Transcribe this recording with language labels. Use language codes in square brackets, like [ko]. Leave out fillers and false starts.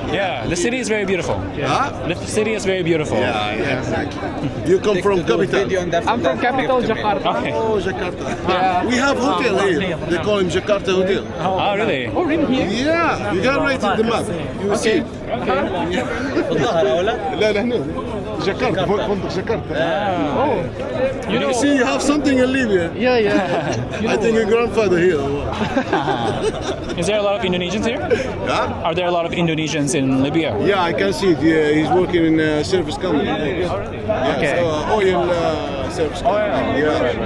[en] Yeah, the city is very beautiful. Huh? The city is very beautiful. Exactly. You come from capital. I'm from capital Jakarta. Okay. Oh, Jakarta. Yeah. We have hotel here. They call him Jakarta Hotel. Oh, really? Oh, really? Here? Yeah, you can write it in the map. You will see. [ar] لا هنا جاكرتا فندق جاكرتا. [en] Oh. You see, you have something in Libya. Yeah. I think your grandfather here. Is there a lot of Indonesians here? Yeah? Are there a lot of Indonesians in Libya? Yeah, I can see it. Yeah, he's working in a service company. Yeah, Okay. so oil service company. Yeah.